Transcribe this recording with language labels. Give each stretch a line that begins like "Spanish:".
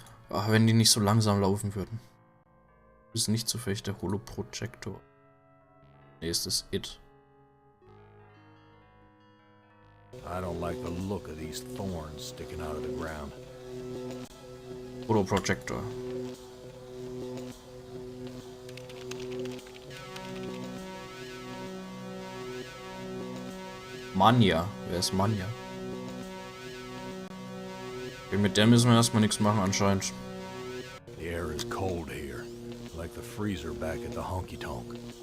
German: Ach, wenn die nicht so langsam laufen würden. Ist nicht zufällig der Holoprojektor. Nee, ist das It.
English: I don't like the look of these thorns sticking out of the ground.
German: Holoprojektor. Manja. Wer ist Manja? Okay, mit der müssen wir erstmal nichts machen anscheinend.
English: The air is cold here, like the freezer back at the honky-tonk.